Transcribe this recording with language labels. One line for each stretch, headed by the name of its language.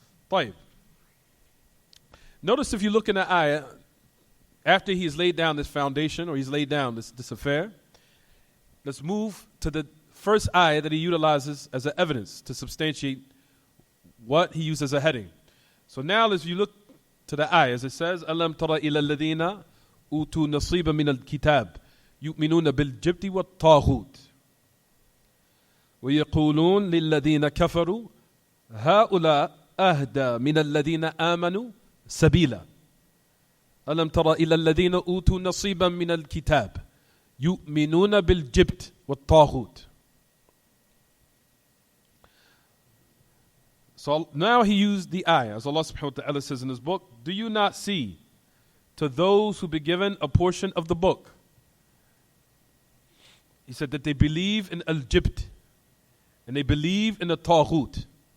Arabic: طيب.
English: Notice if you look in the ayah, after he's laid down this foundation or he's laid down this affair, let's move to the first ayah that he utilizes as an evidence to substantiate what he used as a heading. So now as you look to the ayah, as it says,
Arabic: أَلَمْ تَرَ إِلَى الَّذِينَ أُوتُوا نَصِيبًا مِنَ الْكِتَابِ يُؤْمِنُونَ بِالْجِبْتِ وَالطَّاغُوتِ وَيَقُولُونَ لِلَّذِينَ كَفَرُوا هَؤُلَاء أَهْدَى مِنَ الَّذِينَ آمَنُوا سَبِيلًا أَلَمْ تَرَ إِلَى الَّذِينَ أُوتُوا نَصِيبًا مِنَ الْكِتَابِ يُؤْمِنُونَ بِالْجِبْتِ وَالطَّاغُوتِ.
English: So now he used the ayah, as Allah subhanahu wa ta'ala says in his book, do you not see to those who be given a portion of the book? He said that they believe in al-Jibt, and they believe in the Taghut.